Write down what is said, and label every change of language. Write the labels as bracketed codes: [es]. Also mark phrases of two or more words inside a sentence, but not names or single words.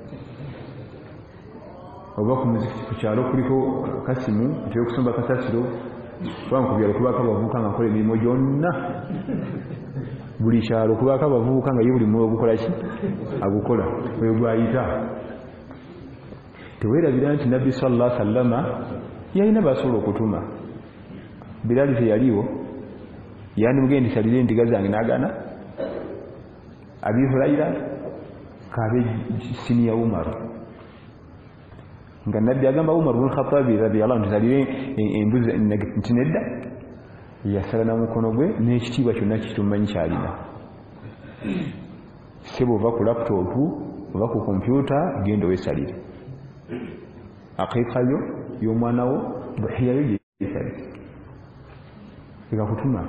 [lg] Oba ku muzikiti ku kyalo kuliko kasimu nti okusomba kasasiro kubanga ku byalo kubaako abavubuka nga akola emirimu gyonna. Buli kyalo kubaako abavubuka nga ye buli mulimu ogukola ki agukola oyo gwayita. Teweerabira nti Nabbi [ar] صلى الله عليه وسلم [lg] yalina basobola okutuma. Bilaali teyaliwo yandimugenda nti salira endiga zange n'agaana. Abi Hurayra kabe siniya Umar nga Nabbi agamba Umar bin Khattab [ar] رضي الله عنه [lg] salire embuzi nti nedda. Yasala na mukono gwe n'ekitiibwa kyonna kitumanyi kyalina. Sebo ova ku laputopu oba ku kompyuta genda weesalire. Aqiiqa yo y'omwana wo buhiyayo gye yeesalire ekakutuma.